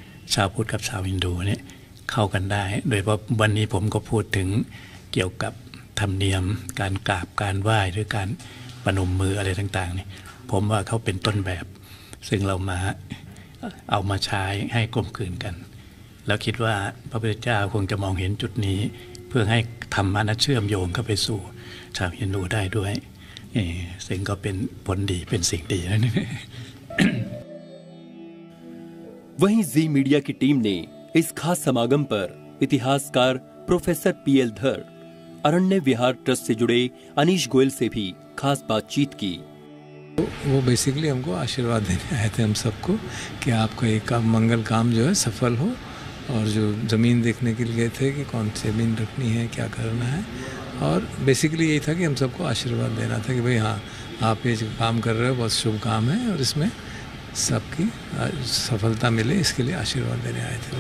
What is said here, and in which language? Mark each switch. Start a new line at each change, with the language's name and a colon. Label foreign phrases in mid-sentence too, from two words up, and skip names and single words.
Thai: ชาวพุทธกับชาวฮินดูเนี่ยเข้ากันได้โดยเฉพาะวันนี้ผมก็พูดถึงเกี่ยวกับธรรมเนียมการกราบการไหว้หรือการประนมมืออะไรต่างๆนี่ผมว่าเขาเป็นต้นแบบซึ่งเรามาเอามาใช้ให้กลมกลืนกันแล้วคิดว่าพระพุทธเจ้าคงจะมองเห็นจุดนี้เพื่อให้ธรรมะนั้นเชื่อมโยงเข้าไปสู่ชาวฮินดูได้ด้วยซึ่งก็เป็นผลดีเป็นสิ่งดีนะ
Hindi: वहीं जी मीडिया की टीम ने इस खास समागम पर इतिहासकार प्रोफेसर पीएल धर, अरण्य विहार ट्रस्ट से जुड़े अनीश गोयल से भी खास बातचीत की। वो बेसिकली हमको आशीर्वाद देने आए थे हम सबको कि आपका एक मंगल काम जो है सफल हो, और जो ज़मीन देखने के लिए गए थे कि कौन सी ज़मीन रखनी है क्या करना है, और बेसिकली यही था कि हम सबको आशीर्वाद देना था कि भाई हाँ आप ये जो काम कर रहे हो बहुत शुभ काम है और इसमें सबकी सफलता मिले, इसके लिए आशीर्वाद देने आए थे।